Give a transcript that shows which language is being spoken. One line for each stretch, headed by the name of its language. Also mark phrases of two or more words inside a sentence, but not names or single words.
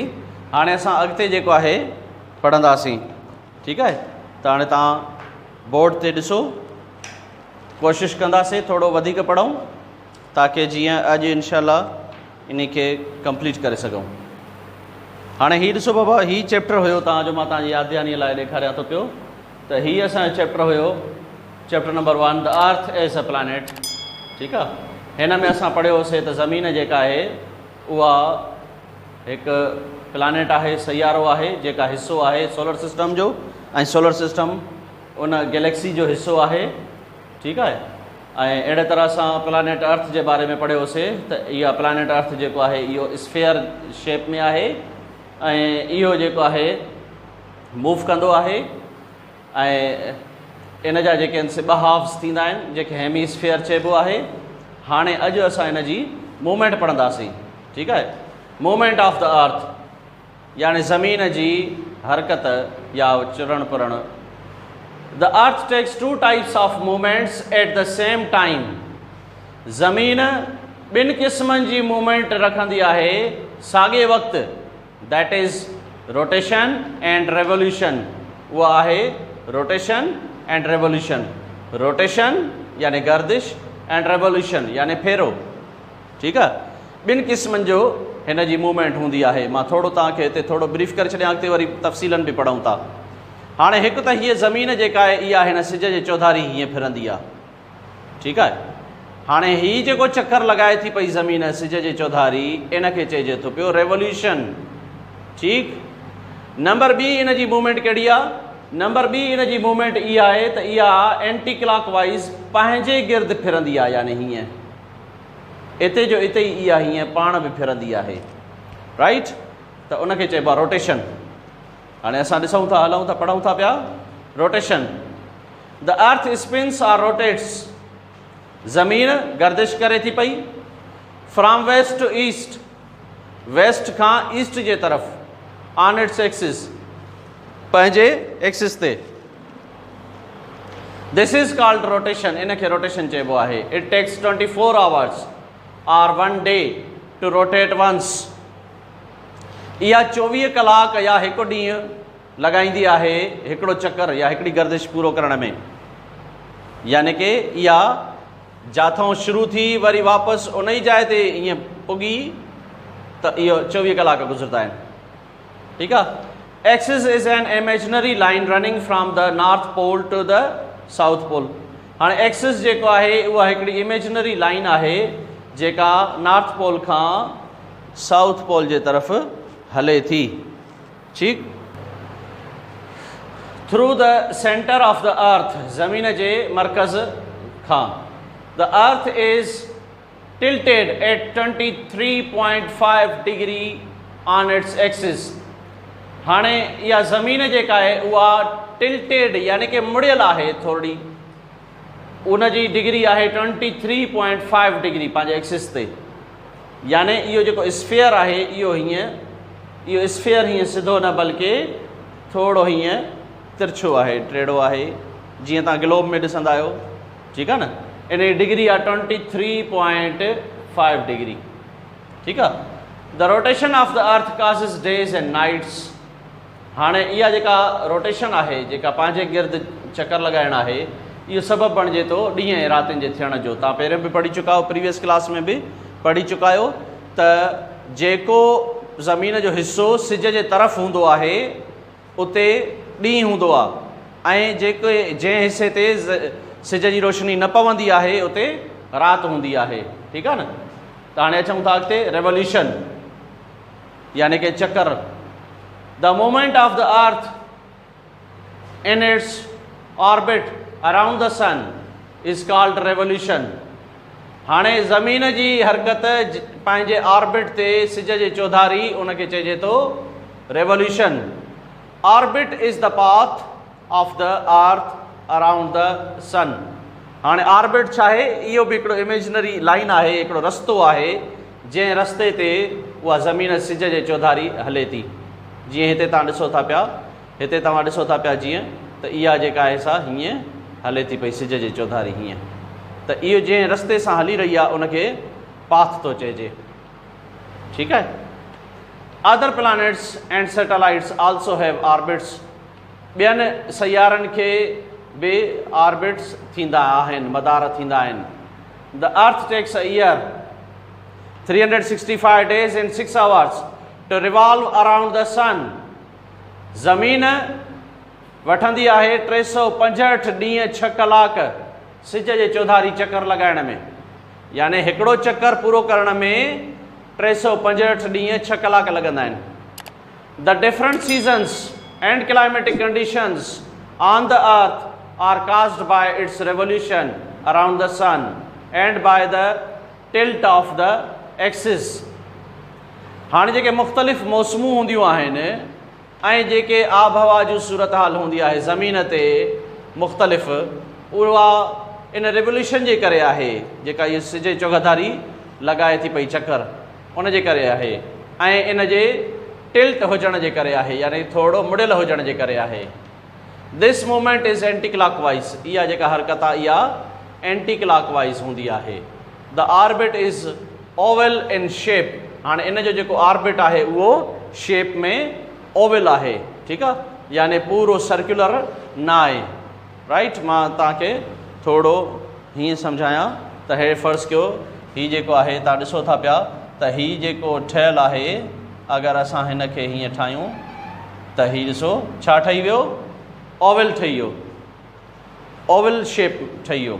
Sindhi: हाणे असां अॻिते जेको आहे पढ़ंदासीं। ठीकु आहे, त हाणे तव्हां बोर्ड ते ॾिसो। कोशिशि कंदासीं थोरो वधीक पढ़ूं ताकी जीअं अॼु इंशाअल्लाह इन खे कंप्लीट करे सघूं। हाणे हीउ ॾिसो बाबा, हीउ चैप्टर हुयो तव्हांजो, मां तव्हांजी यादगियानीअ लाइ ॾेखारियां थो पियो। त हीउ असांजो चैप्टर हुयो,
English: Chapter number 1, the Earth as a planet.
Sindhi: ठीकु आहे, हिन में असां पढ़ियोसीं त ज़मीन जेका आहे उहा हिकु प्लैनेट आहे, सयारो आहे, जेका हिसो आहे
English: solar system
Sindhi: जो, ऐं
English: solar system
Sindhi: उन गैलेक्सी जो हिसो आहे। ठीकु आहे, ऐं अहिड़े तरह सां
English: planet Earth
Sindhi: जे बारे में पढ़ियोसीं त इहा
English: planet Earth
Sindhi: जेको आहे इहो
English: sphere shape
Sindhi: में आहे, ऐं इहो जेको आहे मूव कंदो आहे, ऐं इन जा जेके आहिनि 2 हाफ्स थींदा आहिनि, जेके हेमीस्फेयर चइबो आहे। हाणे अॼु असां हिन जी मूवमेंट पढ़ंदासीं। ठीकु आहे,
English: movement of the Earth
Sindhi: यानी ज़मीन जी हरकत या चुरण पुरण।
English: The Earth takes 2 types of movements at the same time.
Sindhi: ज़मीन 2 क़िस्मनि जी मूवमेंट रखंदी आहे साॻे वक़्तु,
English: That is rotation and revolution.
Sindhi: उहा आहे
English: rotation and revolution.
Sindhi: रोटेशन यानी गर्दिश
English: and revolution
Sindhi: यानी फेरो। ठीकु आहे, 2 क़िस्मनि जो हिन जी मूवमेंट हूंदी आहे। मां थोरो तव्हांखे हिते थोरो ब्रीफ करे छॾियां, अॻिते वरी तफ़सीलन बि पढ़ूं था। हाणे हिकु त हीअ ज़मीन जेका आहे इहा हिन सिज जे चौधारी हीअं फिरंदी आहे। ठीकु आहे, हाणे हीअ जेको चक्कर लॻाए थी पई ज़मीन सिज जे चौधारी, इन खे चइजे थो पियो रेवोल्यूशन। ठीकु, नंबर 2 इन जी मूवमेंट कहिड़ी आहे? नंबर 2 इन जी मूवमेंट इहा आहे त इहा
English: anti clockwise
Sindhi: पंहिंजे गिर्द फिरंदी आहे, यानी हीअं इते जो इते ई इहा हीअं पाण बि फिरंदी आहे। राइट, त उनखे चइबो आहे रोटेशन। हाणे असां ॾिसूं था, हलूं था, पढ़ूं था पिया।
English: Rotation, the Earth spins or rotates.
Sindhi: ज़मीन गर्दिश करे थी पई
English: from west to east,
Sindhi: वेस्ट खां ईस्ट जे तरफ़,
English: on its axis,
Sindhi: पंहिंजे एक्सिस ते।
English: This is called rotation.
Sindhi: इन खे रोटेशन चइबो आहे।
English: It takes 24 hours or 1 day to rotate once.
Sindhi: इहा 24 कलाक या हिकु ॾींहुं लॻाईंदी आहे हिकिड़ो चक्कर या हिकिड़ी गर्दिश पूरो करण में। यानी कि इहा जिथां शुरू थी वरी वापसि उन ई जाइ ते ईअं पुगी, त इहो 24 कलाक गुज़रंदा आहिनि। ठीकु आहे,
English: Axis is an imaginary line running from the North Pole to the South Pole.
Sindhi: हाणे एक्सिस जेको आहे उहा हिकिड़ी
English: imaginary line
Sindhi: आहे जेका
English: North Pole
Sindhi: खां
English: South Pole
Sindhi: जे तरफ़ हले थी। ठीकु,
English: through the centre of the Earth,
Sindhi: ज़मीन जे मरकज़ खां।
English: The Earth is tilted at 23.5 degree on its axis.
Sindhi: हाणे इहा ज़मीन जेका आहे उहा टिल्टेड यानी कि मुड़ियल आहे थोरी, उन जी डिग्री आहे 23.5 डिग्री पंहिंजे एक्सिस ते। यानी इहो जेको स्फेयर आहे इहो हीअं, इहो स्फेयर हीअं सिधो न बल्कि थोरो हीअं तिरछो आहे, टेढ़ो आहे, जीअं तव्हां ग्लोब में ॾिसंदा आहियो। ठीकु आहे न, इन जी डिग्री आहे 23.5 डिग्री। ठीकु आहे,
English: The rotation of the Earth causes days and nights.
Sindhi: हाणे इहा जेका रोटेशन आहे, जेका पंहिंजे गिर्द चक्कर लॻाइणु आहे, इहो सबबु बणिजे थो ॾींहं ऐं रातिनि जे थियण जो। तव्हां पहिरियों बि पढ़ी चुका आहियो,
English: previous class
Sindhi: में बि पढ़ी चुका आहियो त जेको ज़मीन जो हिसो सिज जे तरफ़ हूंदो आहे उते ॾींहुं हूंदो आहे, ऐं जंहिं हिसे ते सिज जी रोशनी न पवंदी आहे उते राति हूंदी आहे। ठीकु आहे न, त हाणे अचूं था अॻिते।
English: रेवोल्यूशन
Sindhi: यानी कि चक्कर।
English: The movement of the Earth in its orbit around the Sun is called revolution.
Sindhi: हाणे ज़मीन जी हरकत पंहिंजे ऑर्बिट ते सिज जे चौधारी, उनखे चइजे थो रेवोल्यूशन।
English: Orbit is the path of the Earth around the Sun.
Sindhi: हाणे ऑर्बिट छा आहे? इहो बि हिकिड़ो
English: imaginary line
Sindhi: आहे, हिकिड़ो रस्तो आहे जंहिं रस्ते ते उहा ज़मीन सिज जे चौधारी हले थी। जीअं हिते तव्हां ॾिसो था पिया, हिते तव्हां ॾिसो था पिया जीअं त इहा जेका आहे सा हीअं हले थी पई सिज जी चौधारी हीअं, त इहो जंहिं रस्ते सां हली रही आहे उनखे पाथ थो चइजे। ठीकु आहे।
English: Other planets and satellites also have orbits,
Sindhi: ॿियनि सयारनि खे बि ऑर्बिट्स थींदा आहिनि, मदार थींदा आहिनि।
English: The Earth takes a year 365 days and 6 hours to revolve around the sun।
Sindhi: ज़मीन वठंदी आहे 365 ॾींहं 6 कलाक सिज जे चौधारी चकर लॻाइण में, यानी हिकिड़ो चकर पूरो करण में 365 ॾींहं 6 कलाक लॻंदा आहिनि।
English: The different seasons and climatic conditions on the Earth are caused by its revolution around the Sun and by the tilt of the axis.
Sindhi: हाणे जेके मुख़्तलिफ़ मौसमूं हूंदियूं आहिनि ऐं जेके आबहवा जूं सूरत हाल हूंदी आहे ज़मीन ते मुख़्तलिफ़, उहा इन रेवोल्यूशन जे करे आहे, जेका इहा सिज जी चौधारी लॻाए थी पई चकर, उन जे करे आहे, ऐं इन जे टिल्ट हुजण जे करे आहे, यानी थोरो मुड़ियल हुजण जे करे आहे।
English: This movement is anti clockwise,
Sindhi: इहा जेका हरकत आहे इहा
English: anti clockwise
Sindhi: हूंदी आहे।
English: The orbit is oval in shape,
Sindhi: हाणे इन जो जेको ऑर्बिट आहे उहो शेप में ओवल आहे। ठीकु आहे, यानी पूरो सर्कुलर न आहे। राइट, मां तव्हांखे थोरो हीअं सम्झायां त हे फ़र्ज़ु कयो हीउ जेको आहे तव्हां ॾिसो था पिया त हीउ जेको ठहियलु आहे, अगरि असां हिन खे हीअं ठाहियूं त हीउ ॾिसो छा ठही वियो, ओवल ठही वियो,
English: oval shape
Sindhi: ठही वियो।